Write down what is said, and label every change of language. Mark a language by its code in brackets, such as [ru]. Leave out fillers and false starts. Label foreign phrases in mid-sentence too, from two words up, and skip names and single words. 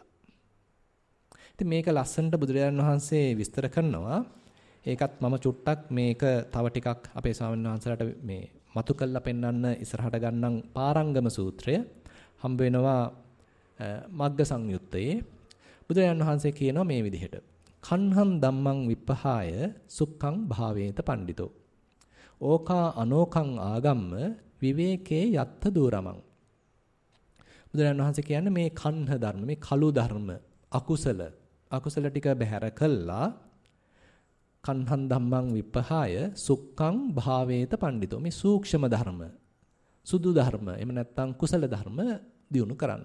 [si] ඉතින් මේක ලස්සනට බුදුරජාණන් වහන්සේ විස්තර කරනවා. ඒකත් මම චුට්ටක් මේක තව ටිකක් අපේ ස්වාමීන් වහන්සේලාට මේ මතු කළා පෙන්වන්න ඉස්සරහට ගන්නම් පාරංගම සූත්‍රය හම්බ වෙනවා මග්ග සංයුත්තේ. බුදුරජාණන් වහන්සේ කියනවා මේ විදිහට. [pi] කන්හං ධම්මං විප්පහාය සුක්ඛං භාවේත පණ්ඩිතෝ. ඕකා අනෝකං ආගම්ම විවේකේ යත්ත දූරමං. [si] බුදුරජාණන් වහන්සේ කියන්නේ මේ කන්හ ධර්ම, මේ කළු ධර්ම, අකුසල ටික බැහැර කළා. [pi] කන්හං ධම්මං විප්පහාය සුක්ඛං භාවේත පණ්ඩිතෝ. [si] මේ සූක්ෂම ධර්ම, සුදු ධර්ම, එහෙම නැත්නම් කුසල ධර්ම දියුණු කරන්න.